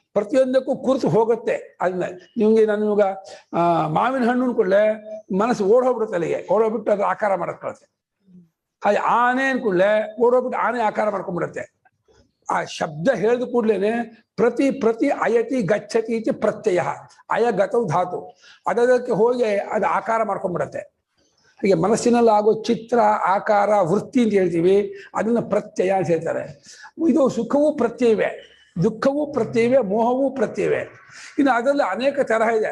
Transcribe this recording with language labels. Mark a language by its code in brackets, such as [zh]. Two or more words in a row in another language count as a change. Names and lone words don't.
[kn] ಪ್ರತಿಯೊಂದಕ್ಕೂ ಕೂರ್ತು ಹೋಗುತ್ತೆ. ಅದನ್ನ ನಿಮ್ಗೆ ನಾನು ಇವಾಗ ಮಾವಿನ ಹಣ್ಣು ಅನ್ಕೊಳ್ಳೆ ಮನಸ್ಸು ಓಡೋಗ್ಬಿಡುತ್ತೆ, ಅಲ್ಲಿಗೆ ಓಡೋಗ್ಬಿಟ್ಟು ಅದು ಆಕಾರ ಮಾಡಕ್ಕೆ. ಹಾಗೆ ಆನೆ ಅನ್ಕೊಳ್ಳೆ ಓಡೋಗ್ಬಿಟ್ಟು ಆನೆ ಆಕಾರ ಮಾಡ್ಕೊಂಡ್ಬಿಡುತ್ತೆ. ಆ ಶಬ್ದ ಹೇಳಿದ ಕೂಡ್ಲೇನೆ [sa] ಪ್ರತಿ ಪ್ರತಿ ಅಯತಿ ಗಚ್ಚತಿ ಇತಿ ಪ್ರತ್ಯಯ, [kn] ಅಯಗತವು ಧಾತು, ಅದಕ್ಕೆ ಹೋಗಿ ಅದು ಆಕಾರ ಮಾಡ್ಕೊಂಡ್ಬಿಡತ್ತೆ. ಹಾಗೆ ಮನಸ್ಸಿನಲ್ಲಿ ಆಗೋ ಚಿತ್ರ, ಆಕಾರ, ವೃತ್ತಿ ಅಂತ ಹೇಳ್ತೀವಿ, ಅದನ್ನ ಪ್ರತ್ಯಯ ಅಂತ ಹೇಳ್ತಾರೆ. ಇದು ಸುಖವೂ ಪ್ರತ್ಯವೇ, ದುಃಖವೂ ಪ್ರತ್ಯವೇ, ಮೋಹವೂ ಪ್ರತ್ಯವೇ. ಇನ್ನು ಅದರಲ್ಲಿ ಅನೇಕ ತರಹ ಇದೆ.